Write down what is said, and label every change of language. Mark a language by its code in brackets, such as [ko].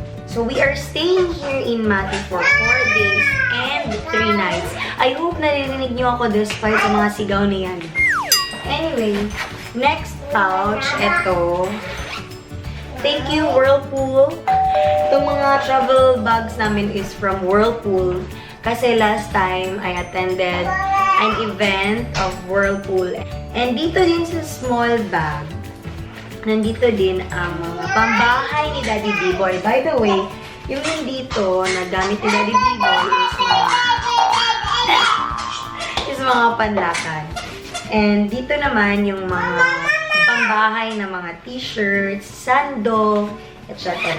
[en] So, we are staying here in Mati for 4 days and 3 nights. I hope [tl] naririnig nyo ako despite sa mga sigaw na yan. Anyway, next pouch, ito. [en] Thank you, Whirlpool. [tl] Itong mga travel bags namin is from Whirlpool. [en] Kasi last time, I attended an event of Whirlpool. [tl] And dito din sa small bag, nandito din ang mga pambahay ni Daddy B-Boy. By the way, yung dito na gamit ni Daddy B-Boy is mga panlakan. And dito naman yung mga pambahay na mga t-shirts, sando, etc.